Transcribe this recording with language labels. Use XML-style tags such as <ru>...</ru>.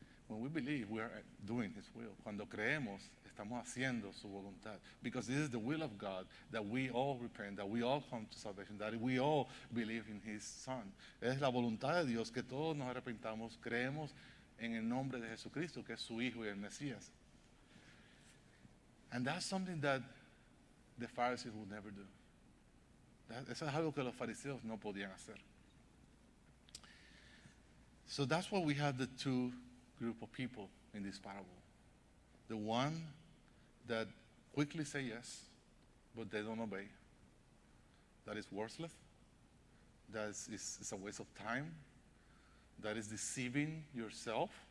<en>when we believe, we are doing His will.</en> <es>Cuando creemos, estamos haciendo su voluntad.</es> <en>Because this is the will of God, that we all repent, that we all come to salvation, that we all believe in His Son.</en> <es>Es la voluntad de Dios que todos nos arrepentamos, creemos en el nombre de Jesucristo, que es su Hijo y el Mesías.</es> <en>And that's something that the Pharisees would never do.</en> <es>Eso es algo que los fariseos no podían hacer.</es> <en>So that's why we have the two group of people in this parable. The one that quickly say yes, but they don't obey. That is worthless. That is a waste of time. That is deceiving yourself.</en>